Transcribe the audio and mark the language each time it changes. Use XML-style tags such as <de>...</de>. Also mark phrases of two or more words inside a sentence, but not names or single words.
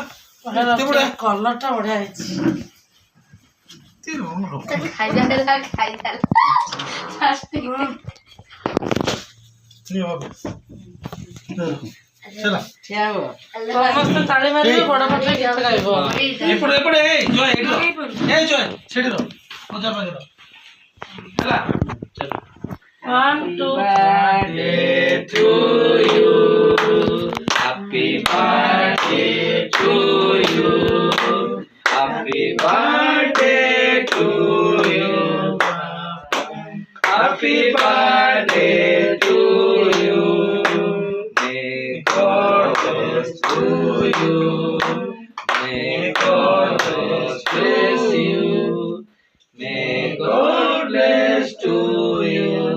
<or>କଲର ଟା ବଢିଆ ହେଇଛି ସମସ୍ତେ ତାଳି ମାରିବେ ବଡ ପାଟିରେ ଗୀତ ଗାଇବ ଏପଟେ ଏପଟେ ଜୟ ସେଠି ରହ ମଜା ପାଖରେ ହେଲା 1 2</or> <en>birthday to you happy birthday to you happy birthday to you happy birthday to you may God bless to you may God bless you may God bless to you</en>